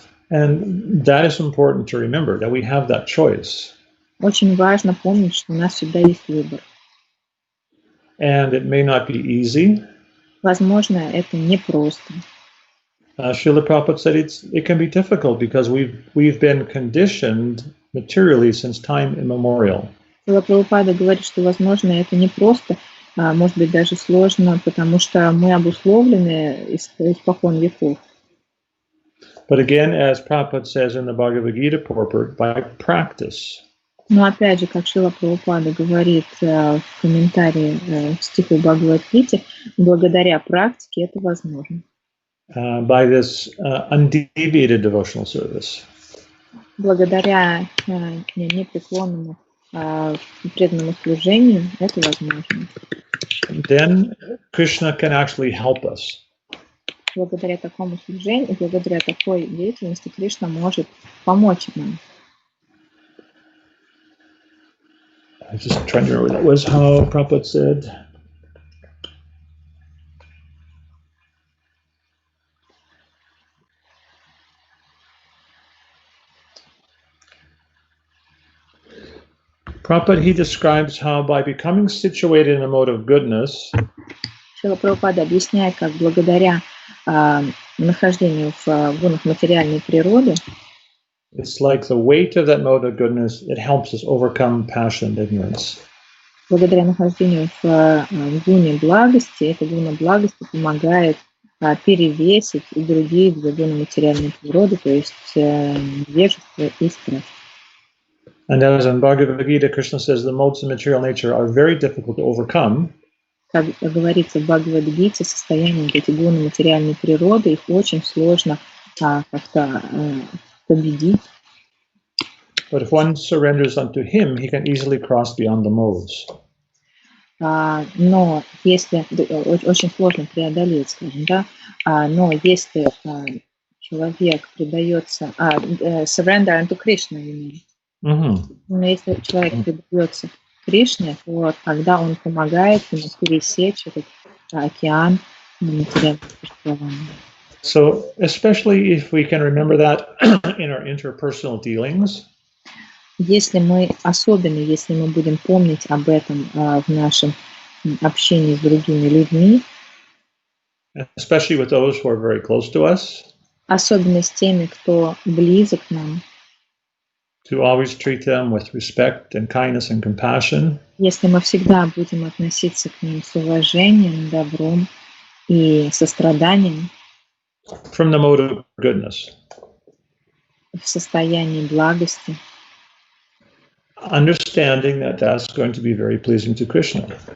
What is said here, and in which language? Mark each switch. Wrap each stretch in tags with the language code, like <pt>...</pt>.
<en>And that is important to remember, that we have that choice.</en> <ru>Очень важно помнить, что у нас всегда есть выбор.</ru> <en>And it may not be easy.</en> <ru>Возможно, это непросто.</ru> <en>Srila Prabhupada said it can be difficult because we've been conditioned materially since time immemorial.</en> <ru>Шрила Прабхупада говорит, что, возможно, это непросто, может быть, даже сложно, потому что мы обусловлены испокон веков.</ru> <en>But again, as Prabhupada says in the Bhagavad Gita purport, by practice.</en> <ru>Но опять же, как Шрила Прабхупада говорит в комментарии к стиху Бхагавад-гите, благодаря практике это возможно.</ru> <en>By this undeviated devotional service.</en> <ru>Благодаря непреклонному преданному служению это возможно.</ru> <en>Then Krishna can actually help us.</en> <ru>Благодаря такому служению, благодаря такой деятельности Кришна может помочь нам.</ru> <en>I'm just trying to remember, that was how Prabhupada said. Prabhupada, he describes how by becoming situated in a mode of goodness,</en> <ru>Шрила Прабхупада объясняет, как благодаря нахождению в гунах материальной природы,</ru> <en>it's like the weight of that mode of goodness, it helps us overcome passion and ignorance.</en> <ru>благодаря нахождению в гуне благости, эта гуна благости помогает перевесить и другие две гуны материальной природы, то есть невежество и страх.</ru> <en>And as in Bhagavad Gita, Krishna says the modes of material nature are very difficult to overcome.</en> <ru>Как говорится в Бхагавад-гите, состояние эти гуны материальной природы, их очень сложно как-то победить.</ru> <en>But if one surrenders unto him, he can easily cross beyond the modes.</en> <ru>Но если очень сложно преодолеть, скажем, да, но если человек предается,</ru> <en>surrender unto Krishna,</en> <ru>но если человек предается Кришне, то тогда он помогает ему пересечь этот океан материального существования.</ru> <en>So, especially if we can remember that in our interpersonal dealings,</en> <ru>Особенно если мы будем помнить об этом в нашем общении с другими людьми,</ru> <en>especially with those who are very close to us,</en> <ru>особенно с теми, кто близок к нам,</ru> <en>to always treat them with respect and kindness and compassion,</en> <ru>если мы всегда будем относиться к ним с уважением, добром и состраданием,</ru> <en>from the mode of goodness,</en> <ru>в состоянии благости,</ru> <en>understanding that that's going to be very pleasing to Krishna.</en>